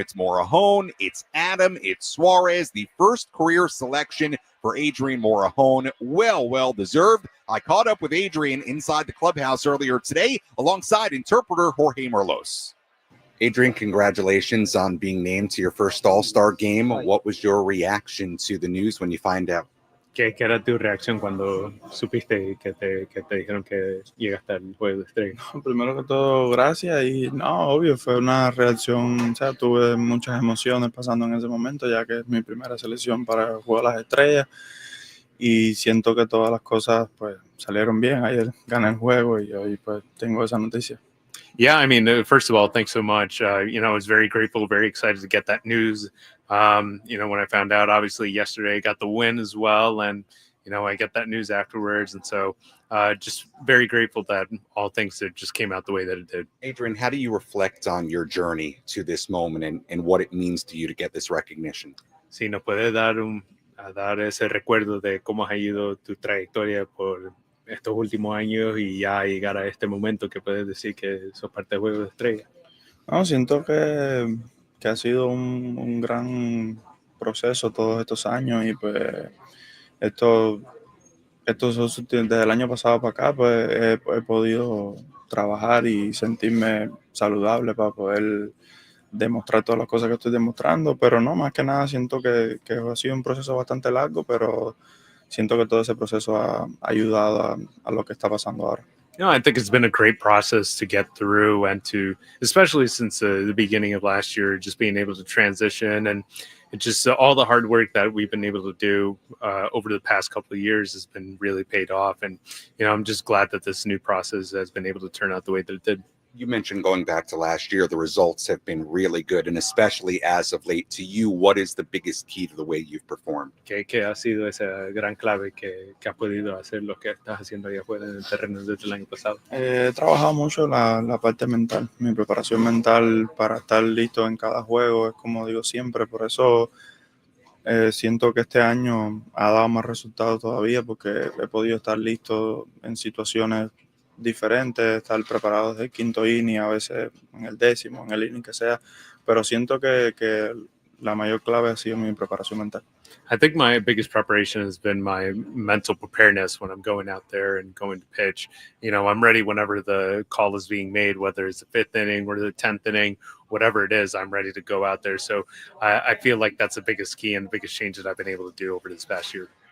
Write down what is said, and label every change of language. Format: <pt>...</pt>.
<en>It's Morejon, it's Adam, it's Suarez, the first career selection for Adrian Morejon. Well deserved. I caught up with Adrian inside the clubhouse earlier today alongside interpreter Jorge Merlos. Adrian, congratulations on being named to your first All-Star game. What was your reaction to the news when you find out?</en> <es>¿Qué era tu reacción cuando supiste que te dijeron que llegaste al juego de estrella? Primero que todo, gracias. Y no, obvio, fue una reacción, o sea, tuve muchas emociones pasando en ese momento, ya que es mi primera selección para el Juego de las Estrellas. Y siento que todas las cosas pues salieron bien. Ayer gané el juego y hoy pues tengo esa noticia.</es> <en>Yeah, I mean, first of all, thanks so much. I was very grateful, very excited to get that news. When I found out, obviously yesterday, got the win as well. And, I get that news afterwards. And so just very grateful that all things that just came out the way that it did. Adrian, how do you reflect on your journey to this moment and what it means to you to get this recognition?</en> <es>Sí, nos puede dar ese recuerdo de cómo ha ido tu trayectoria por estos últimos años y ya llegar a este momento que puedes decir que sos parte del Juego de Estrella. No, siento que ha sido un gran proceso todos estos años y pues desde el año pasado para acá pues he podido trabajar y sentirme saludable para poder demostrar todas las cosas que estoy demostrando, pero no, más que nada siento que ha sido un proceso bastante largo, pero siento que todo ese proceso ha ayudado a lo que está pasando ahora.</es> <en>I think it's been a great process to get through and to, especially since the beginning of last year, just being able to transition and just all the hard work that we've been able to do over the past couple of years has been really paid off. And, I'm just glad that this new process has been able to turn out the way that it did. You mentioned going back to last year, the results have been really good, and especially as of late. To you, what is the biggest key to the way you've performed?</en> <es>Que ha sido esa gran clave que has podido hacer lo que estás haciendo ahí afuera en el terreno desde el año pasado? He trabajado mucho la parte mental, mi preparación mental para estar listo en cada juego, es como digo siempre, por eso siento que este año ha dado más resultados todavía porque he podido estar listo en situaciones diferentes, estar preparado desde el quinto inning, a veces en el décimo, en el inning que sea, pero siento que la mayor clave ha sido mi preparación mental.</es> <en>I think my biggest preparation has been my mental preparedness when I'm going out there and going to pitch. I'm ready whenever the call is being made, whether it's the 5th inning or the 10th inning, whatever it is, I'm ready to go out there. So I feel like that's the biggest key and the biggest change that I've been able to do over this past year.</en>